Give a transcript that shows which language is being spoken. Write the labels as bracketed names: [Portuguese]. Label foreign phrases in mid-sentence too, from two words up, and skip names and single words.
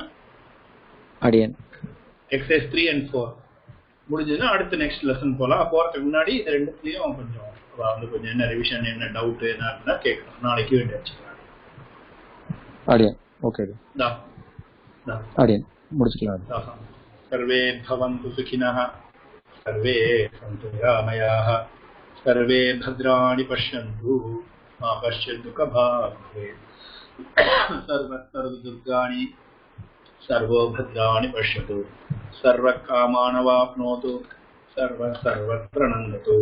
[Tamil] அடியன் [English] exercise 3 and 4 [Tamil] முடிஞ்சதுன்னா அடுத்த [English] next lesson [Tamil] போலாம். போறதுக்கு முன்னாடி இது ரெண்டுத்துலயும் கொஞ்சம் வந்து என்ன ரிவிஷன், என்ன டவுட் என்ன இருந்தா கேட்கணும். நாளைக்கு வேண்டிய வச்சுக்கலாம். அடியன் ஓகே அடியன் முடிச்சுக்கலாம். [Sanskrit] सर्वे भवन्तु सुखिनः, सर्वे सन्तु निरामयाः, सर्वे भद्राणि पश्यन्तु मा कश्चित् दुःखभाग् भवेत्. सर्वदुर्गाणि सर्वो भद्राणि पश्यतु, सर्वकामानवाप्नोतु, सर्वत्र नन्दतु.